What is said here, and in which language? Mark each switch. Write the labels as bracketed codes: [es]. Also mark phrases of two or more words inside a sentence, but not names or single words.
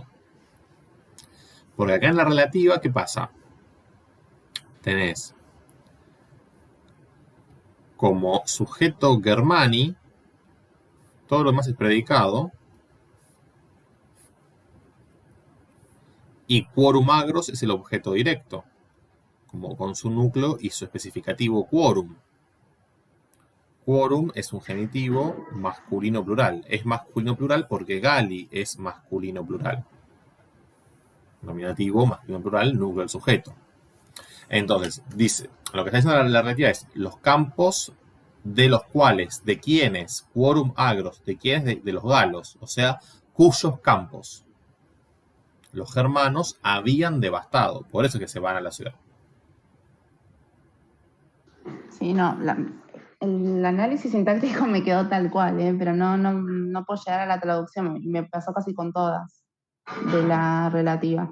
[es] Porque acá en la relativa, ¿qué pasa? Tenés como sujeto Germani, todo lo demás es predicado, y [la] quorum agros [es] es el objeto directo, como con su núcleo y su especificativo quorum. Quorum es un genitivo masculino plural. Es masculino plural porque Gali es masculino plural. Nominativo, masculino plural, núcleo del sujeto. Entonces, dice, lo que está diciendo la relativa es los campos de los cuales, de quienes, [la] quorum agros, [es] de quienes de los galos, o sea, cuyos campos los germanos habían devastado. Por eso es que se van a la ciudad. Sí, no, el análisis sintáctico me quedó tal cual, pero no puedo llegar a la traducción, me pasó casi con todas de la relativa.